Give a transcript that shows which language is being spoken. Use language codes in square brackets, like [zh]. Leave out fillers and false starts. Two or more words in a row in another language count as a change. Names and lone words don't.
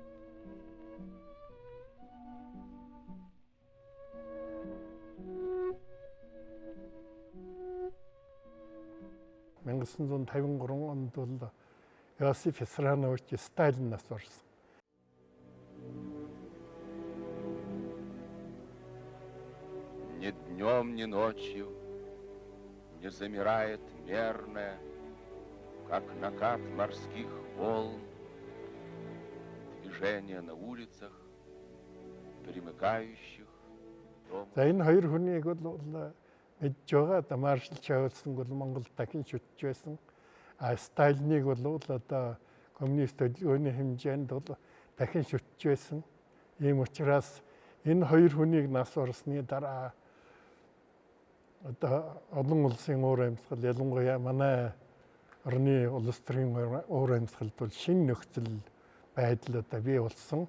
[mn] Мен 1953 онд бол Иосиф Виссарионович Сталин нас орсон. [ru] Ни днем, ни ночью не замирает мерное, как накат морских волн, движение на улицах, примыкающих дом. [mn] За энэ хоёр хүнийг бол мэдж байгаа. Маршал чой улсын бол Монгол дахин шүтж байсан. Сталиныг бол одоо коммунист хөдөлгөөний хэмжээнд бол дахин шүтж байсан. Ийм учраас энэ хоёр хүнийг нас орсны дараа одоо олон улсын уур амьсгал, ялангуяа манай орны улс төрийн уур амьсгалд бол шинэ нөхцөл байдал одоо бий болсон.